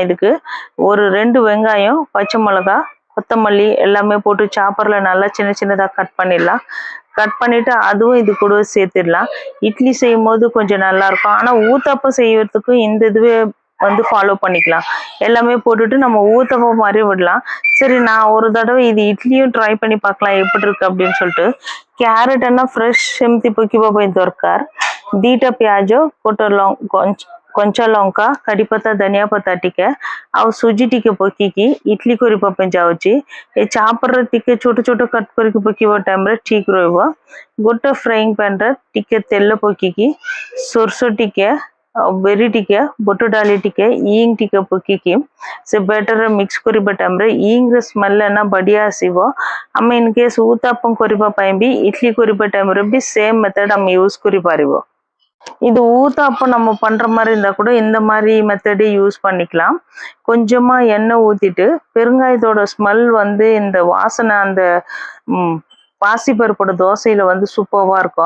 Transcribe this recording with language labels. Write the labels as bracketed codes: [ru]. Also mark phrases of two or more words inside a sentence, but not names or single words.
[ta] இதுக்கு ஒரு 2 வெங்காயம், பச்சை மிளகா, கொத்தமல்லி எல்லாமே போட்டு சாப்பர்ல நல்லா சின்ன சின்னதாக கட் பண்ணிடலாம். கட் பண்ணிட்டு அதுவும் இது கூட சேர்த்துடலாம். இட்லி செய்யும் போது கொஞ்சம் நல்லா இருக்கும். ஆனால் ஊத்தப்பம் செய்யறதுக்கும் இந்த இதுவே வந்து ஃபாலோ பண்ணிக்கலாம். எல்லாமே போட்டுட்டு நம்ம ஊத்தப்பம் மாதிரி விடலாம். சரி, நான் ஒரு தடவை இது இட்லியும் ட்ரை பண்ணி பார்க்கலாம் எப்படி இருக்கு அப்படின்னு சொல்லிட்டு [or] କ୍ୟାରେଟ୍ ନା ଫ୍ରେଶ୍ ସେମିତି ପକିବା ପାଇଁ ଦରକାର। 2ଟା ପିଆଜ, କଞ୍ଚା ଲଙ୍କା, କଢି ପତ୍ତା, ଧନିଆ ପତ୍ତା ଟିକେ ଆଉ ସୁଜି ଟିକେ ପକେଇକି ଇଟଲି କରିବା ପାଇଁ ଯାଉଛି। ଏ ଚାପରରେ ଟିକେ ଛୋଟ ଛୋଟ କଟ୍ କରିକି ପକେଇବା ଟାଇମ୍ରେ ଠିକ୍ ରହିବ। ଗୋଟେ [en] frying panre [or] ଟିକେ ତେଲ ପକେଇକି ସୋରିଷ ଟିକେ ଆଉ ବେରି ଟିକେ, ବୁଟ ଡାଲି ଟିକେ, ଇଙ୍ଗ ଟିକେ ପକେଇକି ସେ ବ୍ୟାଟରରେ ମିକ୍ସ କରିବା ଟାଇମ୍ରେ ଇଙ୍ଗର ସ୍ମେଲ୍ ନା ବଢିଆ ଆସିବ। ଆମେ [en] in case [or] ஊத்தாப்பம் କରିବା ପାଇଁ ବି இட்லி କରିବା டைம்ல ବି [ta] சேம் மெத்தட் நம்ம யூஸ் [or] କରିପାରିବ। [ta] இது ஊத்தாப்பம் நம்ம பண்ற மாதிரி இருந்தா கூட இந்த மாதிரி மெத்தடே யூஸ் பண்ணிக்கலாம்। கொஞ்சமா எண்ணெய் ஊத்திட்டு பெருங்காயத்தோட ஸ்மெல் வந்து இந்த வாசனை அந்த பாசிப்பருப்போட தோசையில வந்து சூப்பர்வா இருக்கும்।